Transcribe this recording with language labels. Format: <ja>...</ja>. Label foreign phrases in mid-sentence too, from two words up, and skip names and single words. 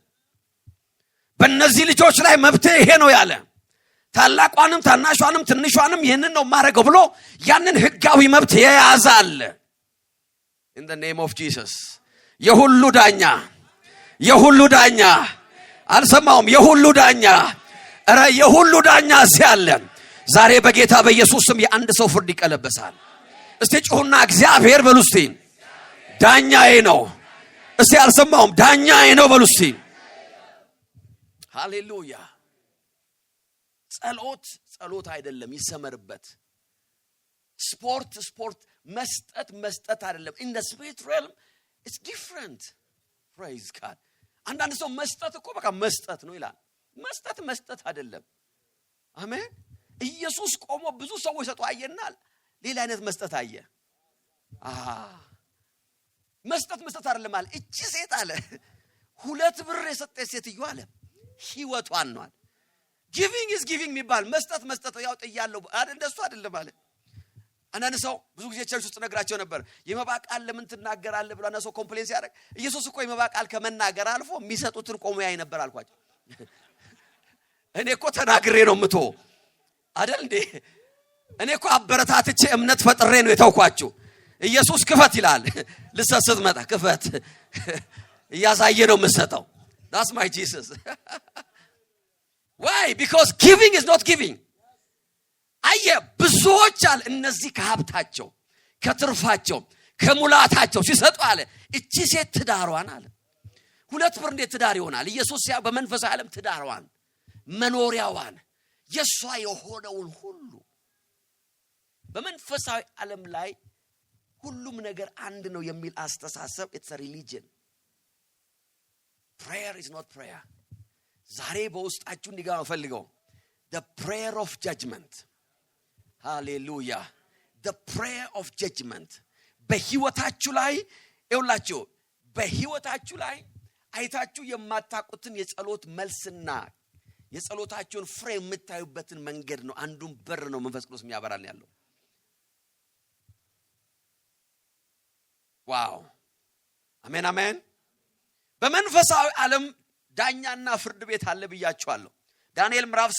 <am>በእነዚህ ልጆች ላይ መብቴ ይሄ ነው ያለ፣ ታላቋንም ታናሿንም ትንሿንም ይሄንን ነው ማረገው ብሎ ያንን ህጋዊ መብት የያዘ አለ።</am> <en>in the name of Jesus</en> <am>የሁሉ ዳኛ የሁሉ ዳኛ አልሰማውም። የሁሉ ዳኛ ኧረ የሁሉ ዳኛ እዚህ አለ። ዛሬ በጌታ በኢየሱስ ስም የአንድ ሰው ፍርድ ይቀለበሳል። እስቲ ጩሁና እግዚአብሔር በሉ እስቲ ዳኛዬ ነው። እስቲ አልሰማውም ዳኛዬ ነው በሉ እስቲ። ሃሌሉያ። ጸሎት አይደለም ይሰመርበት። ስፖርት መስጠት አይደለም።</am> <en>in the spirit realm it's different. praise God.</en> <am>አንዳንድ ሰው መስጠት እኮ በቃ መስጠት ነው ይላል። መስጠት አይደለም። አሜን። ኢየሱስ ቆሞ ብዙ ሰዎች ሰጡ አየናል። ሌላ አይነት መስጠት አየ። መስጠት አይደለም አለ። እቺ ሴት አለ 2 ብር የሰጠች ሴትዮ አለ ህይወቷን ነው አለ።</am> <en>giving is giving</en> <am>የሚባል መስጠት ያው ጥያለው አይደል? እንደሱ አይደለም አለ። አንዳንድ ሰው ብዙ ጊዜ ቸርች ውስጥ ነግራቸው ነበር። የመባ ቃል ለምን ትናገራለህ ብሎ አናሰው ኮምፕሌንስ ያደርግ። ኢየሱስ እኮ የመባ ቃል ከመናገር አልፎ የሚሰጡትን ቆሞ ያይ ነበር አልኳቸው። እኔ እኮ ተናግሬ ነው ምቶ አይደል እንዴ? እኔ እኮ አበረታትቼ እምነት ፈጥሬ ነው የተውኳችሁ። ኢየሱስ ክፈት ይላል። ልሰስት መጣ ክፈት እያሳየ ነው የምሰጠው።</am> <en>that's my Jesus. why? because giving is not giving.</en> <am>አየ ብዙዎች አለ እነዚህ ከሀብታቸው ከትርፋቸው ከሙላታቸው ሲሰጡ አለ እቺ ሴት ትዳሯን አለ 2 ብር እንዴት ትዳር ይሆናል? ኢየሱስ ያ በመንፈሳዊ ዓለም ትዳሯን መኖሪያዋን የሷ የሆነውን ሁሉ በመንፈሳዊ ዓለም ላይ ሁሉም ነገር አንድ ነው የሚል አስተሳሰብ</am> <en>it's a religion. prayer is not prayer.</en> <am>ዛሬ በውስጣችሁ እንዲገባ ፈልገው</am> <en>the prayer of judgment.</en> <am>hallelujah.</am> <en>the prayer of judgment</en> <am>በህይወታችሁ ላይ ይውላችሁ በህይወታችሁ ላይ አይታችሁ የማታውቁትን የጸሎት መልስና የጸሎታችሁን ፍሬ የምታዩበትን መንገድ ነው። አንዱን በር ነው መንፈስ ቅዱስ የሚያበራል ያለው። ዋው አሜን አሜን። በመንፈሳዊ ዓለም ዳኛና ፍርድ ቤት አለ ብያችኋለሁ። ዳንኤል ምዕራፍ</am>